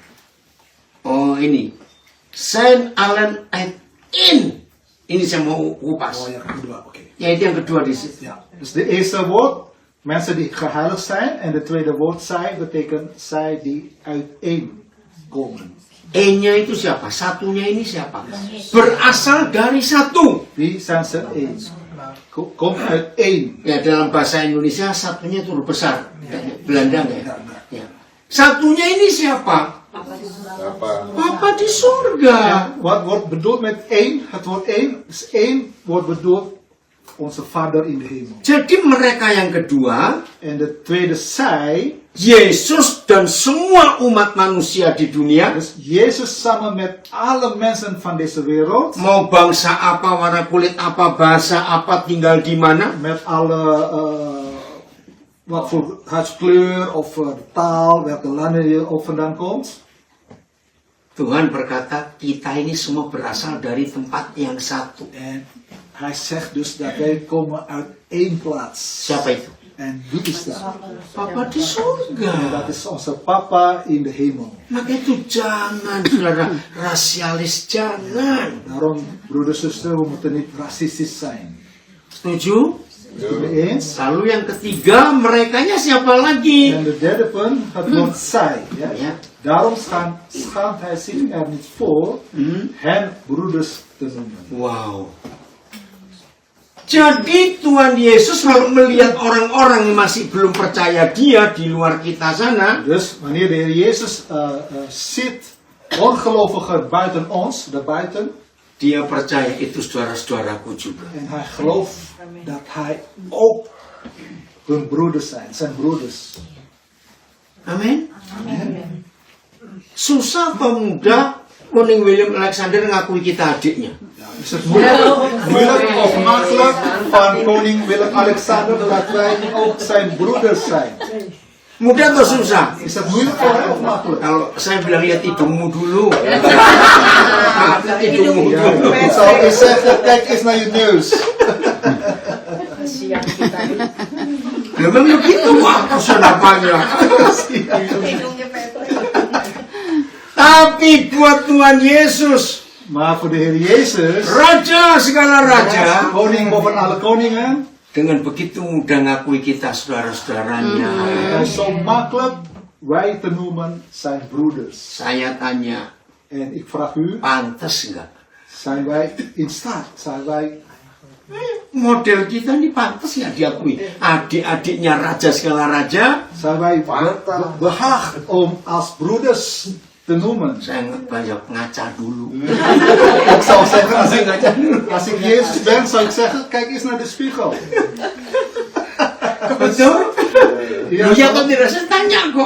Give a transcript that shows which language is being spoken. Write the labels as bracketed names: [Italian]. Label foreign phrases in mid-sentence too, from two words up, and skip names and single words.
[Indonesian] Oh, ini. Saint Allen and in. Ini saya mau kupas. Oh, yang kedua, oké. Ya, itu yang kedua di situ. [Dutch] Ja. Dus de eerste woord, mensen die geheiligd zijn. En de tweede woord, zij, betekent zij die uiteenkomen. [Indonesian] E-nya itu siapa? Satunya ini siapa? Berasal dari satu. [Dutch] Wie zijn ze één? Komt uit één. [Indonesian] Ya, dalam bahasa Indonesia satunya itu huruf besar. Belanda nggak ya? Ya. Satunya ini siapa? Papa di surga. [Dutch] Wat wordt bedoeld met één? Het woord één is één wordt bedoeld onze Vader in de hemel. [Indonesian] Jadi mereka yang kedua, [Dutch] En de tweede zij, [Indonesian] Yesus dan semua umat manusia di dunia, [Dutch] dus Jezus samen met alle mensen van deze wereld, [Indonesian] mau bangsa apa, warna kulit apa, bahasa apa, tinggal di mana, [Dutch] met alle wat voor huidskleur of taal, welke landen je ook vandaan komt. [Indonesian] Tuhan berkata, kita ini semua berasal dari tempat yang satu. [Dutch] En hij zegt dus dat wij komen uit één plaats. [Indonesian] Siapa itu? [Dutch] En wie is dat? [Indonesian] Papa di [Dutch] En [Indonesian] surga. [Dutch] dat is onze papa in de hemel. [Indonesian] Maka itu jangan, saudara, rasialis, jangan. [Dutch] Daarom, broeders en zusters, we moeten niet racistisch zijn. [Indonesian] Setuju? [Dutch] Mee eens? [Indonesian] Lalu yang ketiga, merekanya siapa lagi? [Dutch] En de derde punt, het woord zij. Ja? Ja. Daarom schaamt hij zich er niet voor hen broeders te noemen. Wow. [Indonesian] Jadi Tuhan Yesus lalu melihat orang-orang yang masih belum percaya Dia di luar kita sana. [Dutch] Dus wanneer de Heer Jezus ziet ongelovigen buiten ons, daarbuiten, [Indonesian] Dia percaya itu saudara-saudaraku juga. [Dutch] en hij gelooft dat hij ook hun broeders zijn broeders. [Indonesian] Amin. Susah atau mudah Koning William Alexander ngakui kita adiknya? [Dutch] Is het moeilijk of makkelijk van koning Willem-Alexander dat wij ook zijn broeders zijn? [Indonesian] Mudah atau susah? [Dutch] Is dat moeilijk voor hem of makkelijk? [Indonesian] Kalau saya bilang lihat hidungmu dulu. Hidungmu dulu. [Dutch] Ik zou eens zeggen, kijk eens naar je neus. [Indonesian] Memang begitu waktu senapanya. Tapi buat Tuhan Yesus, [Dutch] Maar voor de Heer Jezus, [Indonesian] Raja segala raja, [Dutch] koning boven alle koningen, [Indonesian] dengan begitu mudah ngakui kita saudara-saudaranya. [Dutch] hij is zo makkelijk wij te noemen zijn broeders. [Indonesian] Saya tanya, [Dutch] En ik vraag u, [Indonesian] pantas nggak? [Dutch] zijn wij in staat? Zijn wij [Indonesian] Model kita ini pantas nggak diakui? Adik-adiknya raja segala raja, [Dutch] zijn wij behaagd om als broeders te noemen? [Indonesian] saya nggak banyak ngaca dulu. [Dutch] Ik zou zeggen, als ik Jezus ben, zou ik zeggen, kijk eens naar de spiegel. [Indonesian] Betul? [Dutch] Ja, [Indonesian] Ya atau tidak? Saya tanya kok.